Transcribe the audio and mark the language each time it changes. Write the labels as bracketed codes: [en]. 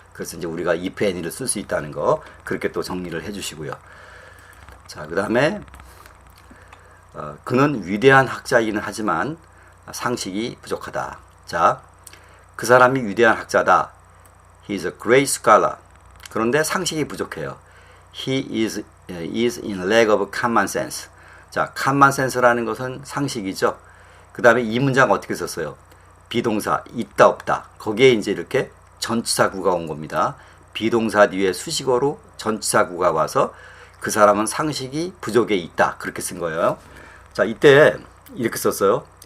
[ko] 그래서 이제 우리가 if any를 쓸 수 있다는 거 그렇게 또 정리를 해주시고요. 자, 그 다음에 그는 위대한 학자이긴 하지만 상식이 부족하다. 자, 그 사람이 위대한 학자다. [en] He is a great scholar. [ko] 그런데 상식이 부족해요. [en] He is in lack of common sense. [ko] 자, common sense라는 것은 상식이죠. 그 다음에 이 문장 어떻게 썼어요? 비동사 있다 없다. 거기에 이제 이렇게 전치사구가 온 겁니다. 비동사 뒤에 수식어로 전치사구가 와서 그 사람은 상식이 부족해 있다. 그렇게 쓴 거예요. 자, 이때 이렇게 썼어요.